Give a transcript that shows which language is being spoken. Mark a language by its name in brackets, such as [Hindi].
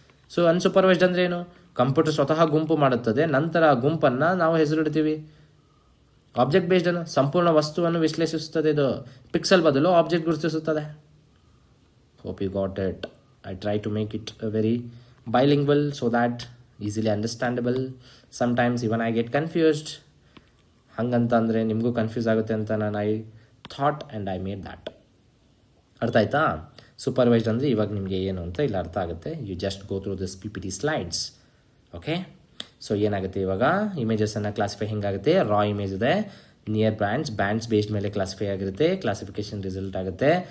[Kannada] So unsupervised ಅಂದರೆ ಏನು? Computer ಸ್ವತಃ ಗುಂಪು ಮಾಡುತ್ತದೆ, ನಂತರ ಆ ಗುಂಪನ್ನು ನಾವು ಹೆಸರಿಡ್ತೀವಿ. ಆಬ್ಜೆಕ್ಟ್ ಬೇಸ್ಡ್ ಅನ್ನು ಸಂಪೂರ್ಣ ವಸ್ತುವನ್ನು ವಿಶ್ಲೇಷಿಸುತ್ತದೆ, ಇದು ಪಿಕ್ಸೆಲ್ ಬದಲು ಆಬ್ಜೆಕ್ಟ್ ಗುರುತಿಸುತ್ತದೆ. [English] Hope you got it. I try to make it very bilingual so that easily understandable. Sometimes even I get confused. [Kannada] ಹಂಗಂತ ಅಂದರೆ ನಿಮಗೂ ಕನ್ಫ್ಯೂಸ್ ಆಗುತ್ತೆ ಅಂತ ನಾನು [English] I thought and I made that. [Kannada] ಅರ್ಥ ಆಯ್ತಾ? ಸೂಪರ್ವೈಸ್ಡ್ ಅಂದರೆ ಇವಾಗ ನಿಮಗೆ ಏನು ಅಂತ ಇಲ್ಲಿ ಅರ್ಥ ಆಗುತ್ತೆ. [English] You just go through this PPT slides. [Kannada] Okay, so ಏನಾಗುತ್ತೆ ಇವಾಗ, ಇಮೇಜಸನ್ನು ಕ್ಲಾಸಿಫೈ ಹೆಂಗಾಗುತ್ತೆ, ರಾ ಇಮೇಜ್ ಇದೆ, ನಿಯರ್ ಬ್ಯಾಂಡ್ಸ್ ಬೇಸ್ಡ್ ಮೇಲೆ ಕ್ಲಾಸಿಫೈ ಆಗಿರುತ್ತೆ, ಕ್ಲಾಸಿಫಿಕೇಶನ್ ರಿಸಲ್ಟ್ ಆಗುತ್ತೆ.